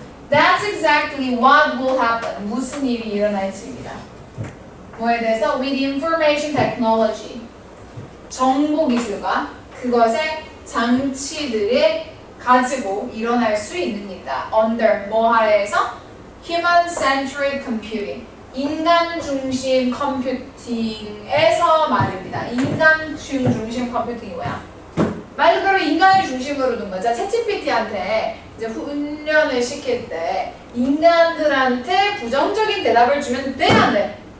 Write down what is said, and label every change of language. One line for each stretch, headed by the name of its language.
English: That's exactly what will happen.
Korean: 무슨 일이 일어날지입니다. 뭐에 대해서?
English: With information technology.
Korean: 정보 기술과 그것의 장치들을 가지고 일어날 수 있습니다.
English: Under
Korean: 뭐 하에서?
English: Human-centric computing.
Korean: 인간 중심 컴퓨팅에서 말입니다. 인간 중심 컴퓨팅이 뭐야? 말 그대로 인간을 중심으로 둔 거죠. 챗GPT한테 이제 훈련을 시킬 때 인간들한테 부정적인 대답을 주면 돼, 안 돼?